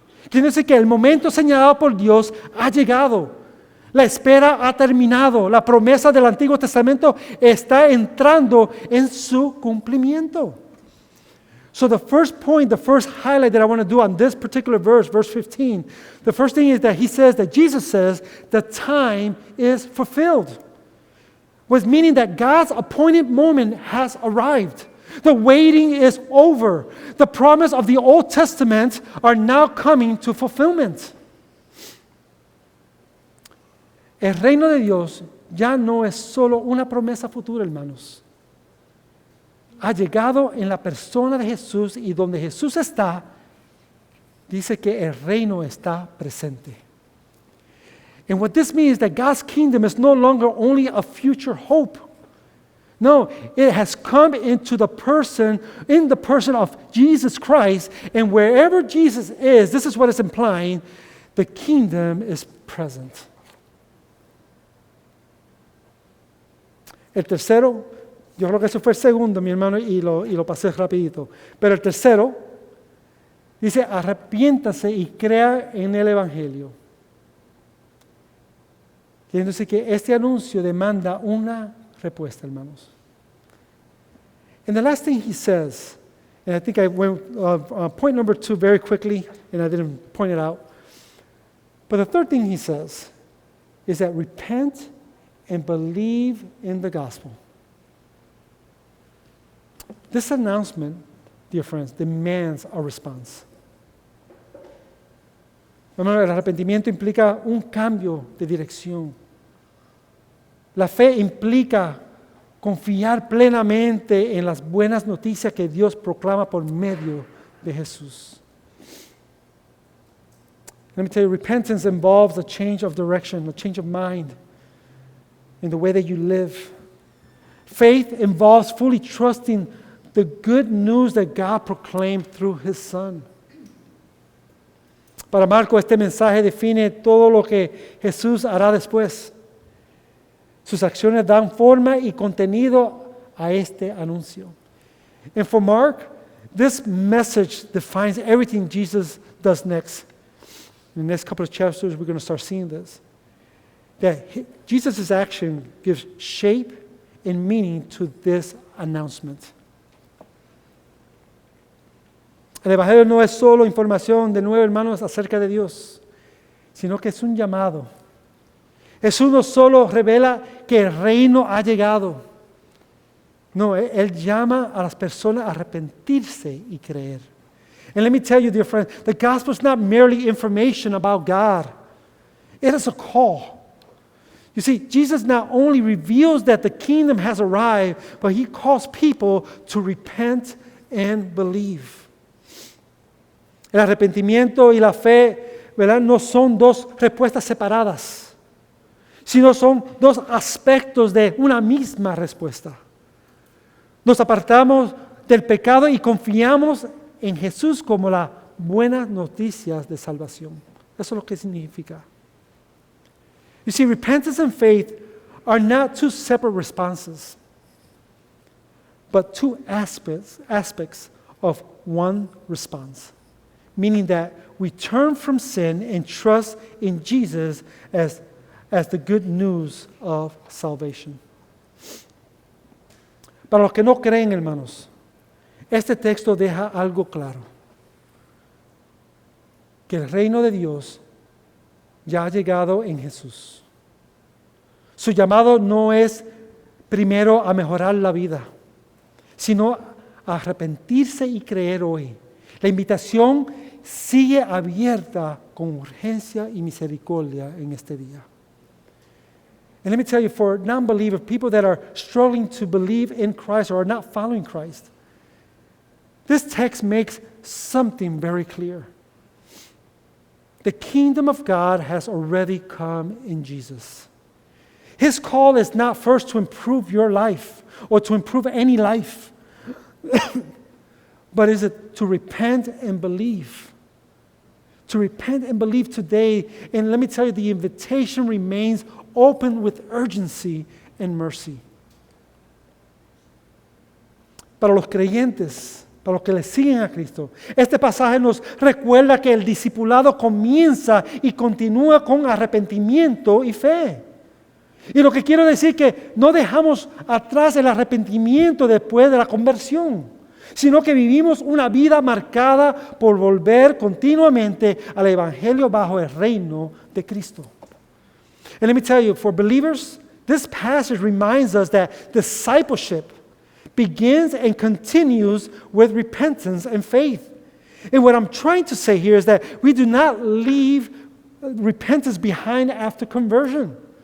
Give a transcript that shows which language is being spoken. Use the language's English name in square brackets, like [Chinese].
[Spanish] Quiere decir que el momento señalado por Dios ha llegado. La espera ha terminado. La promesa del Antiguo Testamento está entrando en su cumplimiento. [English] So the first point, the first highlight that I want to do on this particular verse, verse 15, the first thing is that Jesus says, the time is fulfilled. Was meaning that God's appointed moment has arrived. The waiting is over. The promise of the Old Testament are now coming to fulfillment. [Spanish] El reino de Dios ya no es solo una promesa futura, hermanos. Ha llegado en la persona de Jesús y donde Jesús está, dice que el reino está presente. [English] And what this means is that God's kingdom is no longer only a future hope. No, it has come in the person of Jesus Christ, and wherever Jesus is, this is what it's implying, the kingdom is present. [Spanish] El tercero, yo creo que eso fue el segundo, mi hermano, y lo pasé rapidito. Pero el tercero dice, arrepiéntase y crea en el Evangelio. Quiere decir que este anuncio demanda una respuesta, hermanos. [English] And the last thing he says, and I think I went point number 2 very quickly, and I didn't point it out. But the third thing he says is that repent and believe in the gospel. This announcement, dear friends, demands a response. [Spanish] Hermano, el arrepentimiento implica un cambio de dirección. La fe implica confiar plenamente en las buenas noticias que Dios proclama por medio de Jesús. [English] Let me tell you, repentance involves a change of direction, a change of mind in the way that you live. Faith involves fully trusting the good news that God proclaimed through His Son. [Spanish] Para Marco, este mensaje define todo lo que Jesús hará después. Sus acciones dan forma y contenido a este anuncio. [English] And for Mark, this message defines everything Jesus does next. In the next couple of chapters, we're going to start seeing this. That Jesus' action gives shape and meaning to this announcement. [Spanish] El Evangelio no es solo información, de nuevo, hermanos, acerca de Dios, sino que es un llamado. Jesús no solo revela que el reino ha llegado. No, Él llama a las personas a arrepentirse y creer. [English] And let me tell you, dear friends, the gospel is not merely information about God. It is a call. You see, Jesus not only reveals that the kingdom has arrived, but He calls people to repent and believe. [Spanish] El arrepentimiento y la fe, ¿verdad?, no son dos respuestas separadas, sino son dos aspectos de una misma respuesta. Nos apartamos del pecado y confiamos en Jesús como las buenas noticias de salvación. Eso es lo que significa. [English] You see, repentance and faith are not two separate responses, but two aspects of one response. Meaning that we turn from sin and trust in Jesus as the good news of salvation. [Spanish] Para los que no creen, hermanos, este texto deja algo claro. Que el reino de Dios ya ha llegado en Jesús. Su llamado no es primero a mejorar la vida, sino a arrepentirse y creer hoy. La invitación sigue abierta con urgencia y misericordia en este día. [English] And let me tell you, for non-believers, people that are struggling to believe in Christ or are not following Christ, this text makes something very clear. The kingdom of God has already come in Jesus. His call is not first to improve your life or to improve any life, but is it to repent and believe. To repent and believe today. And let me tell you, the invitation remains open with urgency and mercy. [Spanish] Para los creyentes, para los que le siguen a Cristo, este pasaje nos recuerda que el discipulado comienza y continúa con arrepentimiento y fe. Y lo que quiero decir es que no dejamos atrás el arrepentimiento después de la conversión, sino que vivimos una vida marcada por volver continuamente al Evangelio bajo el reino de Cristo. [English] And let me tell you, for believers, this passage reminds us that discipleship begins and continues with repentance and faith. And what I'm trying to say here is that we do not leave repentance behind after conversion.